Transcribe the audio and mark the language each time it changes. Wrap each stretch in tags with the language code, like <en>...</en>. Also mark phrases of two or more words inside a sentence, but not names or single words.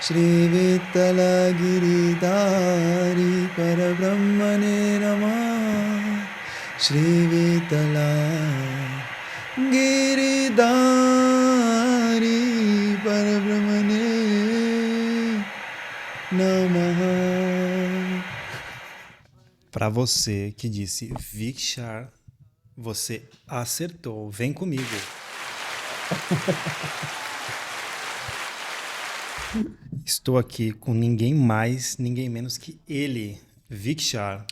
<sa>Shri Vitala Giridhari Parabrahmane Namah. Shri Vitala Giridhari Parabrahmane Namah.</sa> <pt>Para você que disse Vikshar, você acertou. Vem comigo. Estou aqui com ninguém mais, ninguém menos que ele, Vikshar.</pt>